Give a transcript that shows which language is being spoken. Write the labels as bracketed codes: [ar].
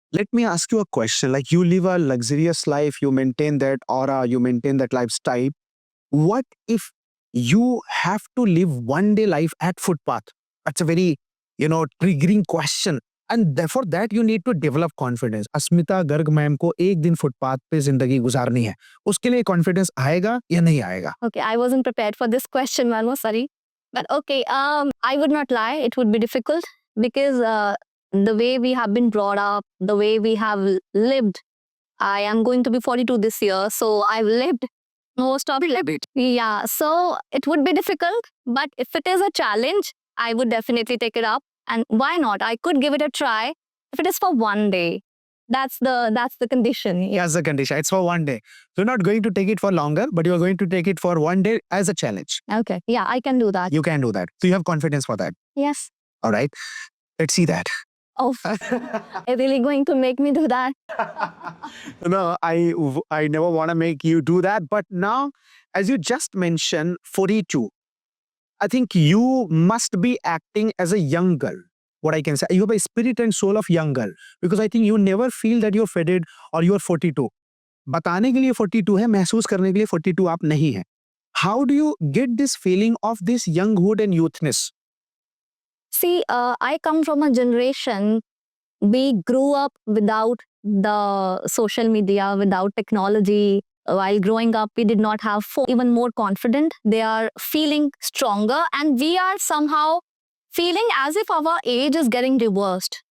[en] Let me ask you a question. Like, you live a luxurious life, you maintain that aura, you maintain that lifestyle. What if you have to live one day life at footpath? That's a very, triggering question. And for that you need to develop confidence. [hi] Asmita Garg ma'am को एक दिन footpath पे जिंदगी गुजारनी है, उसके लिए confidence आएगा या नहीं आएगा? [en] Okay, I wasn't prepared for this question, Manu, sorry. But okay, I would not lie, it would be difficult because the way we have been brought up, the way we have lived, I am going to be 42 this year, so I've lived Most of it. Yeah, so it would be difficult, but if it is a challenge, I would definitely take it up. And why not? I could give it a try if it is for one day. That's the condition. Yeah. As a condition. It's for one day. So you're not going to take it for longer, but you're going to take it for one day as a challenge. Okay. Yeah, I can do that. You can do that. So you have confidence for that. Yes. All right. Let's see that. Oh, are really going to make me do that? No, I never want to make you do that. But now, as you just mentioned, 42, I think you must be acting as a young girl. What I can say, you have a spirit and soul of young girl. Because I think you never feel that you're faded or you're 42. [hi] बताने के लिए 42 है, महसूस करने के लिए 42 आप नहीं है. [en] How do you get this feeling of this younghood and youthness? See, I come from a generation, we grew up without the social media, without technology. While growing up, we did not have even more confident. They are feeling stronger, and we are somehow feeling as if our age is getting reversed.